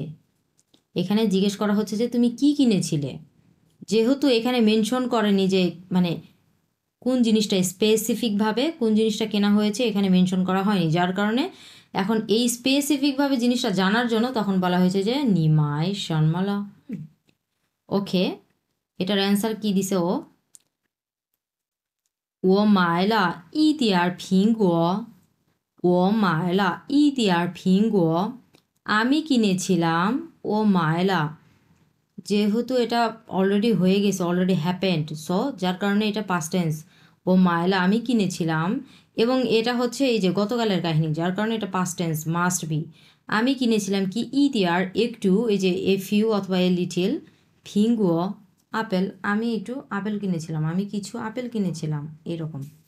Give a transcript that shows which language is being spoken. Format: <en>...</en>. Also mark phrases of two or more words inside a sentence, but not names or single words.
<bn>এখানে জিজ্ঞেস করা হচ্ছে যে তুমি কি কিনেছিলে, যেহেতু এখানে মেনশন করেনি যে মানে কোন জিনিসটা স্পেসিফিকভাবে কোন জিনিসটা কেনা হয়েছে, এখানে মেনশন করা হয়নি, যার কারণে এখন এই স্পেসিফিকভাবে জিনিসটা জানার জন্য তখন বলা হয়েছে যে</bn> <zh>你买什么了.</zh> <bn>ওকে, এটার অ্যান্সার কি দিছে ও?</bn> <zh>我买了一点苹果，我买了一点苹果</zh> <bn>আমি কিনেছিলাম,</bn> <zh>我买了,</zh> <bn>যেহেতু এটা অলরেডি হয়ে গেছে,</bn> <en>already happened,</en> <bn>সো যার কারণে এটা</bn> <en>past tense.</en> <zh>我买了</zh> <bn>আমি কিনেছিলাম, এবং এটা হচ্ছে এই যে গতকালের কাহিনী, যার কারণে এটা</bn> <en>past tense must be.</en> <bn>আমি কিনেছিলাম কি ইতিয়ার একটু, এই যে</bn> <en>a few</en> <bn>অথবা</bn> <en>a little,</en> <bn>ফিঙ্গুও আপেল, আমি একটু আপেল কিনেছিলাম, আমি কিছু আপেল কিনেছিলাম, এরকম।</bn>